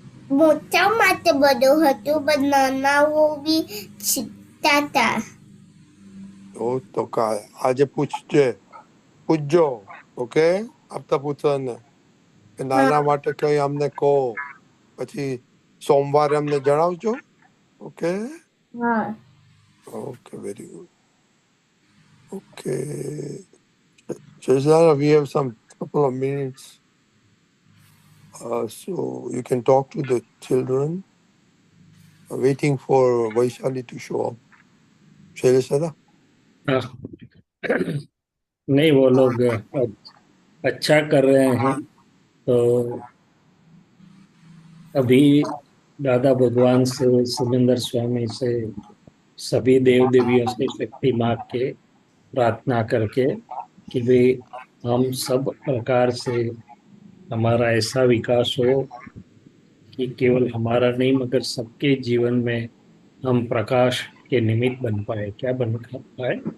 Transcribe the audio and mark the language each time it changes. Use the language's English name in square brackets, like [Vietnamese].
[Gujarati] મોટાઓ માટે બધું હતું, પણ નાનાઓ બી શીખતા હતા. તો આજે પૂછજો, ઓકે? આપતા પુત્રને નાના માટે કઈ અમને કહો, પછી સોમવારે અમને જણાવજો, ઓકે? હા. Okay, very good. [English] Okay, Shazana, we have some couple of minutes, so you can talk to the children. Waiting for Vaishali to show up. [Hindi] Shailesh दादा? नहीं, वो लोग अच्छा कर रहे हैं। तो अभी दादा भगवान से, सुरेंद्र स्वामी से, सभी देव देवियों से शक्ति मांग के, प्रार्थना करके कि भाई हम सब प्रकार से हमारा ऐसा विकास हो कि केवल हमारा नहीं मगर सबके जीवन में हम प्रकाश के निमित्त बन पाए। क्या बन पाए?